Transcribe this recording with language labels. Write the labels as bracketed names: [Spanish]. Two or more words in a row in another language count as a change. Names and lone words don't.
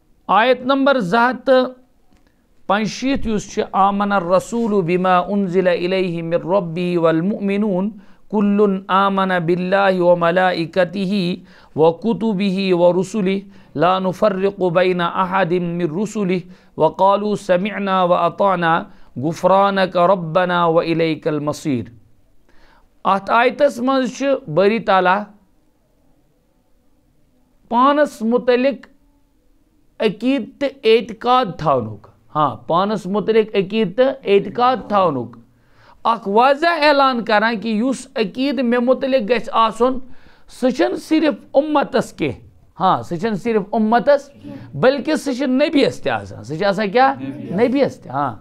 [Arabic] آیت نمبر 265 [Kashmiri] یُس چھِ [Arabic] آمن الرسول بما انزل الیہ من ربہ والمؤمنون کل آمن باللہ وملائکتہ وکتبہ ورسلہ لا نفرق بین احد من رسلہ وقالوا سمعنا واطعنا غفرانک ربنا والیک المصیر. [Kashmiri] اتھ آیتس منٛز چھِ باری تعالیٰ پانس متعلق عقید تہٕ اعتقاد تھاونُک پانس متعلق عقید تہٕ اعتقاد تھاونُک اکھ واضح اعلان کران کہ یُس عقید مےٚ متعلق گژھِ آسُن سُہ چھُنہٕ صرف اُمتس کینٛہہ سُہ چھُنہٕ صرف اُمتس بلکہ سُہ چھُ نبیَس تہِ آسان سُہ چھُ آسان کیٛاہ نبیَس تہِ